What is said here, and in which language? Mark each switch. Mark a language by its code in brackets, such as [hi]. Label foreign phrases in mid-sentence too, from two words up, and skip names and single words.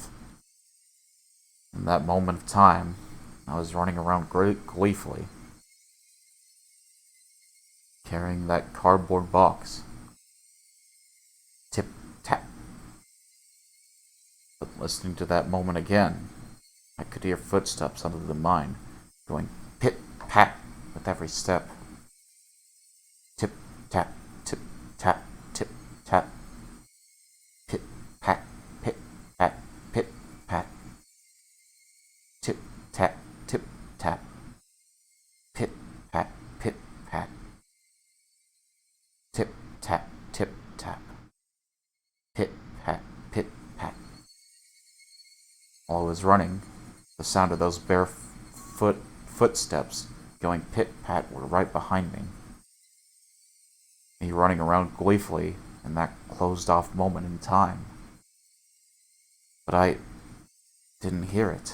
[en] In that moment of time, I was running around gleefully, carrying that cardboard box. Tip-tap. But listening to that moment again, I could hear footsteps under the mine, going pit-pat with every step. Tip-tap, tip-tap, tip-tap. Pit-pat, pit-pat, pit-pat. Tip-tap, tip-tap. Pit-pat, pit-pat. Tip-tap, tip-tap. Pit-pat, pit-pat. While I was running, the sound of those bare footsteps going pit-pat were right behind me. Me running around gleefully in that closed-off moment in time. But I didn't hear it.